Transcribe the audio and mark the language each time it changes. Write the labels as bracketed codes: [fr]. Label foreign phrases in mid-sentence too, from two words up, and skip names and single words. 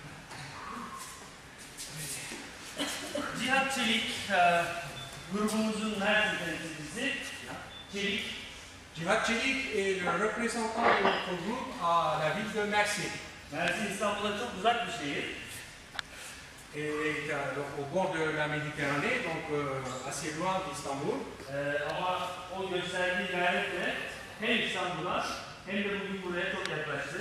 [tr] Cihat Çelik, grubumuzun her temsilcisi. Çelik. [fr] Cihat Çelik est le représentant de notre groupe à la ville de Mersin. [tr] Mersin İstanbul'a çok uzak bir şehir. [fr] Et donc au bord de la Méditerranée, donc assez loin d'Istanbul. [tr] Ama o gösterdiği gayretle hem İstanbul'a hem de bugün buraya çok yaklaştı.